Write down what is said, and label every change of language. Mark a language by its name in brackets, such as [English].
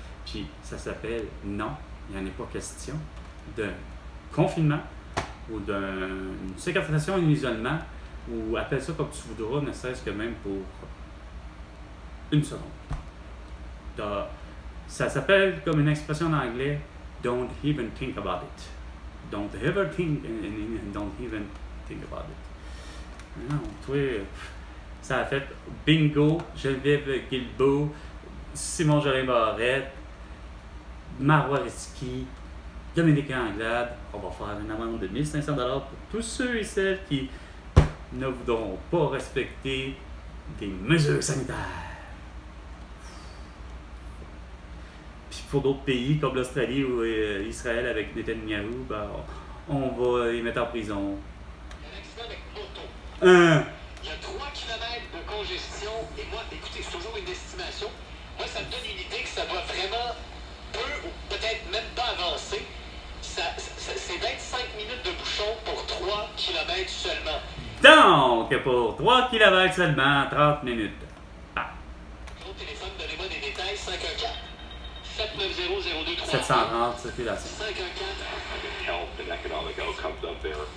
[French] Puis ça s'appelle non, il n'y en est pas question d'un confinement ou d'une séquestration et un isolement, ou appelle ça comme tu voudras, ne serait-ce que même pour une seconde. Ça s'appelle comme une expression en anglais, [English] don't even think about it. Don't ever think and don't even think about it. [French] Non, toi, ça a fait bingo, Geneviève Guilbeault, Simon Jolin Barrette, Marois Risky, Dominique Anglade. On va faire une amende de 1 500$ pour tous ceux et celles qui ne voudront pas respecter des mesures sanitaires. Puis pour d'autres pays comme l'Australie ou Israël avec Netanyahou, ben, on va les mettre en prison. Il y a un accident avec moto. Il y a 3 km de congestion. Et moi, écoutez, c'est toujours une estimation. Moi, ça me donne une idée que ça doit vraiment peu ou peut-être même pas avancer. C'est 25 minutes de bouchon pour 3 km seulement. Donc, pour 3 km seulement, 30 minutes. Ah. Au téléphone, donnez-moi des détails. 514 790 0230. 730 circulation. 514. [English] Health and economic outcomes up there.